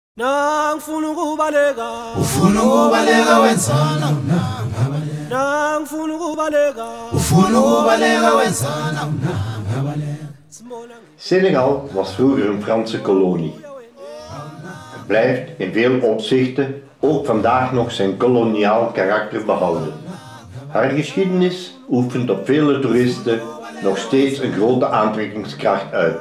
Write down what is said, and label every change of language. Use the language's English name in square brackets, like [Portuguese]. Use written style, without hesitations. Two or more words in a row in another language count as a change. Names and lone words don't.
[Zulu] Nangifuna ukubaleka ufuna ukubaleka wenzana unangabaleka Nangifuna ukubaleka ufuna ukubaleka wenzana unangabaleka [Dutch] Senegal was vroeger een Franse kolonie. Het blijft in veel opzichten ook vandaag nog zijn koloniaal karakter behouden. Haar geschiedenis oefent op vele toeristen nog steeds een grote aantrekkingskracht uit.